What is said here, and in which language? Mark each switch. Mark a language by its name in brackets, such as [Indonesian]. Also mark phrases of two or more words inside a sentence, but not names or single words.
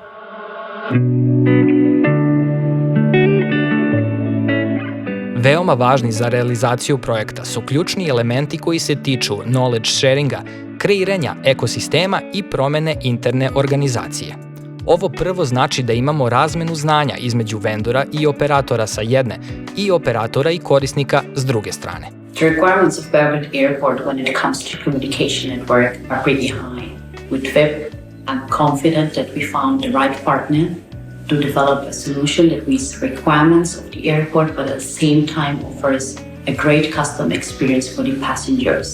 [Serbian] Veoma važni za realizaciju projekta su ključni elementi koji se tiču [English] knowledge sharinga, [Serbian] kreiranja ekosistema i promene interne organizacije. Ovo prvo znači da imamo razmenu znanja između vendora i operatora sa jedne i operatora i korisnika s druge strane. [English] The requirements of Belgrade Airport when it comes to communication network are pretty high. With VIP, I'm confident that we found the right partner to develop a solution that meets the requirements of the airport but at the same time offers a great custom experience for the passengers.